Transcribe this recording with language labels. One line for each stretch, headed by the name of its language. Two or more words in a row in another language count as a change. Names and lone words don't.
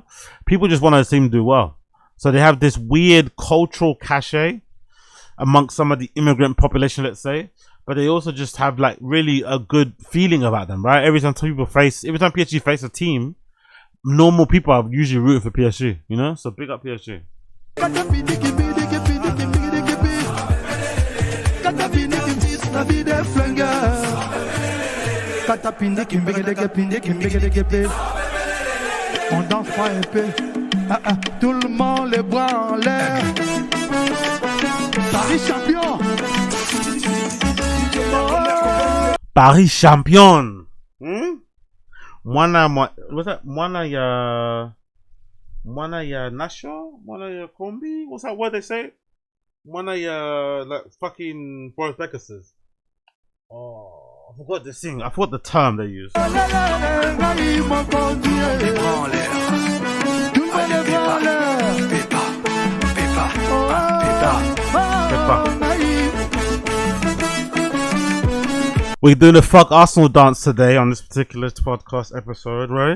English: People just want to see them do well. So they have this weird cultural cachet amongst some of the immigrant population, let's say. But they also just have like really a good feeling about them, right? Every time PSG face a team, normal people are usually rooting for PSG, you know? So big up PSG.
French: On danse pas un peu. Tout le monde les bras en l'air. Paris champion. Paris champion.
English: What's that?
Lingala: Mwana ya Nasho? Mwana ya Kombi?
English: What's that word they say?
Lingala: Mwana ya
English: like fucking Boris Becker says. Oh, I forgot the thing. I forgot the term they use. We're doing a fuck Arsenal dance today on this particular podcast episode, right?